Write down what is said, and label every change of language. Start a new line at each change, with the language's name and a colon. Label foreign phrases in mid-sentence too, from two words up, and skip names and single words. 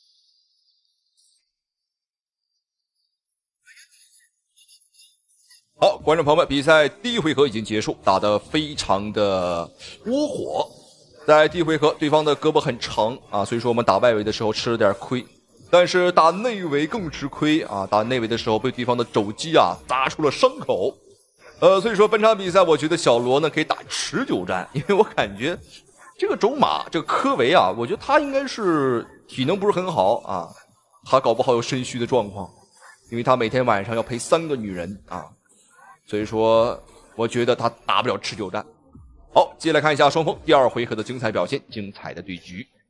Chinese: 好， 觀眾朋友們，比賽第一回合已經結束，打得非常的窩火。在第一回合，對方的胳膊很長啊，所以說我們打外圍的時候吃了點虧，但是打內圍更吃虧啊！打內圍的時候被對方的肘擊啊砸出了傷口。所以說本场比賽，我覺得小羅呢可以打持久戰，因為我感覺這個種馬這個科維啊，我覺得他應該是體能不是很好啊，他搞不好有腎虛的狀況，因為他每天晚上要陪3個女人啊，所以說我覺得他打不了持久戰。好，接下来看一下雙方第2回合的精彩表現，精彩的对局。